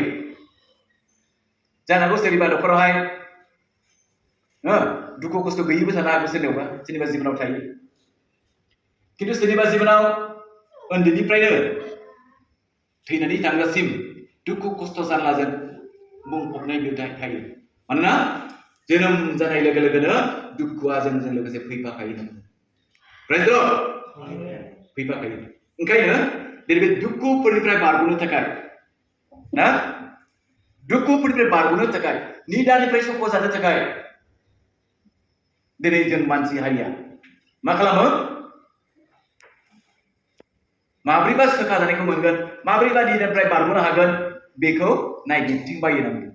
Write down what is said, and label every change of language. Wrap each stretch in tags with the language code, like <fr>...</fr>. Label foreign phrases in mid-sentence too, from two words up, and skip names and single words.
<brx>जानांगौ सोरनिबा न'खरावहाय दुखु खस्थ' गैयिबो जानो हागौ सोरनिबा जिबनाव थायो. खिन्थु सोरनिबा जिबनाव उन्दैनिफ्रायनो थैनानै थांजासिम दुखु खस्थ' जारलाजों बुंफबनाय थायो. मानोना जोनोम जानाय लोगो लोगोनो दुखुआ जोंजों लोगोसे फैफाखायो.</brx> <en>Praise the Lord.</en> <brx>फैफाखायो. ओंखायनो दिनै बे दुखुफोरनिफ्राय बारग'नो थाखाय निदानिफ्राय सख' जानो थाखाय दिनै जों मानसि हारिया मा खालामो माब्रैबा सोखा जानायखौ मोनगोन माब्रैबा निदानिफ्राय बारग'नो हागोन बेखौ नायगिरथिंबायो.</brx>